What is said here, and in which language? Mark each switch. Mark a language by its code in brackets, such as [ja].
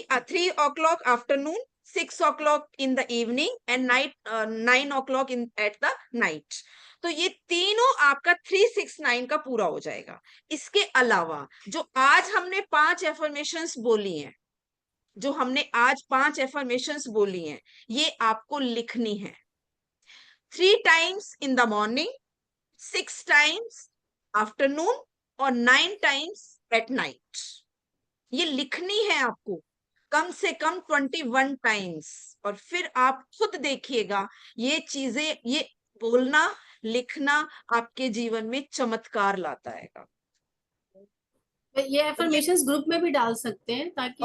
[en] 3 o'clock afternoon, 6 o'clock in the evening and 9 o'clock in at the night। [hi] तो ये तीनों आपका 369 का पूरा हो जाएगा। इसके अलावा जो आज हमने 5 एफर्मेशंस बोली हैं, जो हमने आज 5 एफर्मेशंस बोली हैं, ये आपको लिखनी है। [en] 3 times in the morning, 6 times afternoon और 9 times at night। [hi] ये लिखनी है आपको कम से कम 21 टाइम्स। और फिर आप खुद देखिएगा, ये चीजें, ये बोलना, लिखना आपके जीवन में चमत्कार लाता है। ये एफर्मेशंस ग्रुप में भी डाल सकते हैं ताकि